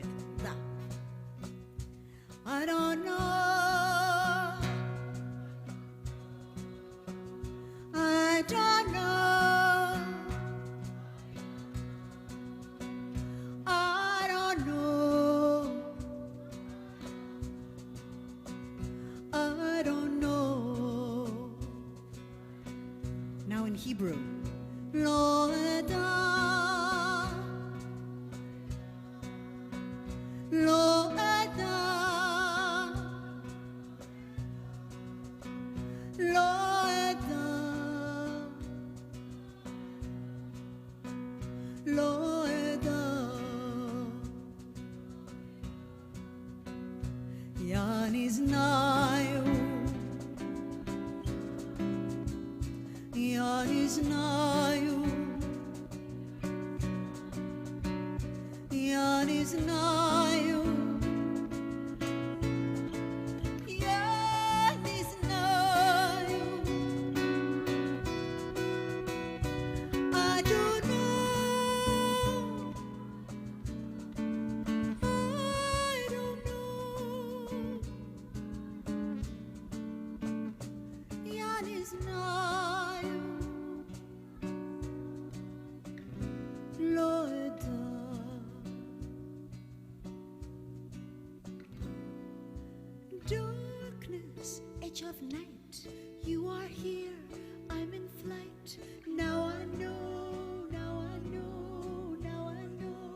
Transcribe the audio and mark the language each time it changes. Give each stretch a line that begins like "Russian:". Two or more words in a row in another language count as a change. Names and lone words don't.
English: Now, I don't know, I don't know, I don't know, I don't know. Now in Hebrew,
Hebrew: לא אדע, לא אדע, לא אדע, לא אדע.
Russian: Я не знаю, я не знаю, я не знаю, я не знаю.
English: I don't know, I don't know,
Russian: я не знаю,
Hebrew: לא אדע.
English: Darkness, edge of night, you are here, I'm in flight. Now I know, now I know, now I know.